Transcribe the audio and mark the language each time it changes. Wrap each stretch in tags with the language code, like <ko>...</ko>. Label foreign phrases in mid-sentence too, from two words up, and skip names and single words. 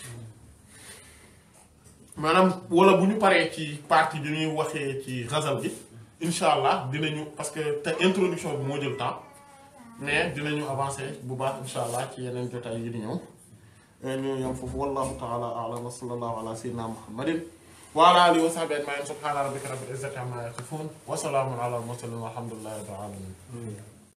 <wo>maanaam wala bu ñu paree ci partie bi ñuy waxee ci ghazal bi</wo> <ar>إن شاء الله</ar> <wo>dinañu</wo> <fr>parce que</fr> <wo>te introduction bi moo jël temps mais dinañu avancer bu baax</wo> <ar>إن شاء الله</ar> <wo>ci yeneen jotaay yi di ñëw ñu yam foofu</wo> <ar>والله تعالى أعلم وصلى الله على سيدنا محمد وعلى آله وصحبه أجمعين سبحان ربك رب العزة عما يصفون وسلام على المرسلين والحمد لله رب العالمين</ar>